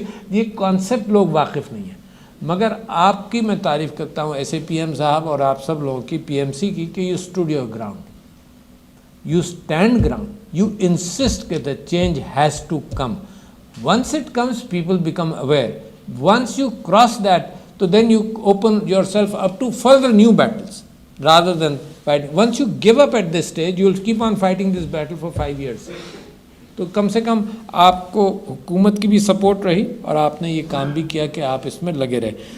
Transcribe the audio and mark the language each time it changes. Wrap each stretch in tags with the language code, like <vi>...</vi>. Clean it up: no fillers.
<ur>یہ کانسیپٹ لوگ واقف نہیں ہیں. مگر آپ کی میں تعریف کرتا ہوں ایسے پی ایم صاحب اور آپ سب لوگوں کی, پی ایم سی کی, کہ</ur> <en>You stood your ground, you stand ground, you insist کہ the change has to come. Once it comes people become aware. Once you cross that تو then you open yourself up to further new battles rather than fighting. Once you give up at this stage, you will keep on fighting this battle for 5 years.</en> <ur>تو کم سے کم آپ کو حکومت کی بھی support رہی اور آپ نے یہ کام بھی کیا کہ آپ اس میں لگے رہے.</ur>